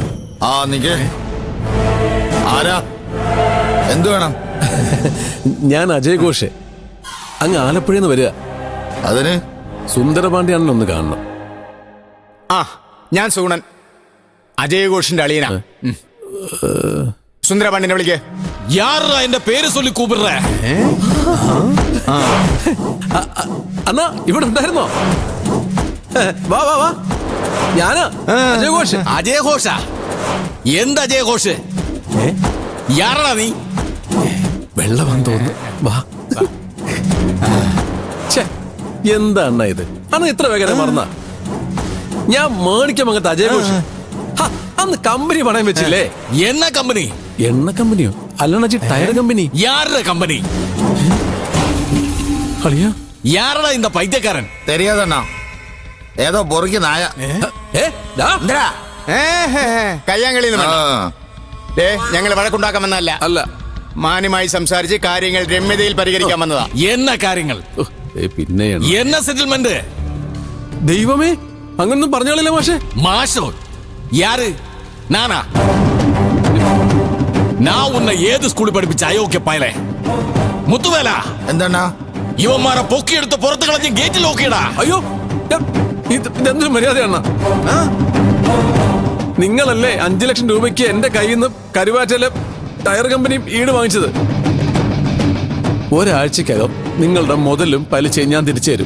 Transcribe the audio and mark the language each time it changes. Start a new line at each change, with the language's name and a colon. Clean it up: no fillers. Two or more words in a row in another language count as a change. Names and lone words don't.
Malayalam: ആ നിക്ക്. ആരാ? എന്തു വേണം? ഞാൻ അജയ് ഘോഷ്, അങ്ങ് ആലപ്പുഴന്ന് വരിക. അതിന് സുന്ദരപാണ്ഡ്യാണല്ലോ ഒന്ന് കാണണം. ആ ഞാൻ സൂണൻ, അജയ് ഘോഷിന്റെ അളിയനാ. സുന്ദരപാണ്ഡ്യനെ വിളിക്കേ.
Tamil: யாரா என்ற பேரு சொல்லி கூப்பிடுற?
Malayalam: അണ്ണാ ഇവിടെ ഉണ്ടായിരുന്നോ? വാ വാ വാ, ഞാനാ അജയ് ഘോഷ്.
Tamil: அஜய் கோஷா? எந்த அஜய் கோஷ்? யாரடா நீ?
Malayalam: വെള്ളമാന്ന് തോന്നുന്നു. വാ. എന്താ അണ്ണ ഇത്? അന്ന് ഇത്ര വേഗം മറന്ന? ഞാൻ മേടിക്കാമങ്ങത്തെ അജയ് ഘോഷ്. അന്ന് കമ്പനി പണയം വെച്ചില്ലേ?
Tamil: என்ன கம்பெனி?
Malayalam: എണ്ണ കമ്പനിയോ? അല്ലണജി ടയർ കമ്പനി.
Tamil: யாரடா கம்பெனி?
Malayalam: അളിയാ
Tamil: யாரடா இந்த பைத்தியக்காரன்? தெரியாதண்ணா,
Malayalam: ഏതോ പൊറുക്കി നായ. കയ്യാങ്കളി ഞങ്ങൾ വഴക്കുണ്ടാക്കാമെന്നല്ല, അല്ല, മാന്യമായി സംസാരിച്ച് കാര്യങ്ങൾ രമ്യതയിൽ പരിഹരിക്കാൻ വന്നതാ.
Tamil: என்ன காரியங்கள்?
Malayalam: പിന്നെയാണ്
Tamil: என்ன செட்டில்மெண்ட்?
Malayalam: ദൈവമേ, അങ്ങനൊന്നും പറഞ്ഞോളില്ല മാഷേ.
Tamil: மாஷோ யாரு? நானா? நான் உன்னை ஏது ஸ்கூல் படிப்பிச்ச அயோக்கிய பயலே? முத்துவேலா,
Malayalam: എന്താണ്? ഇവന്മാരെ പൊക്കി എടുത്ത് പുറത്ത് കളഞ്ഞ് ഗേറ്റിൽ നോക്കിയടാ. അയ്യോ, ഇതെന്തൊരു മര്യാദയാണ്? നിങ്ങളല്ലേ 5 ലക്ഷം രൂപയ്ക്ക് എന്റെ കയ്യിൽ നിന്ന് കരുവാറ്റയിലെ ടയർ കമ്പനിയും ഈട് വാങ്ങിച്ചത്. ഒരാഴ്ചക്കകം നിങ്ങളുടെ മുതലും പലിശയും ഞാൻ തിരിച്ചു തരും.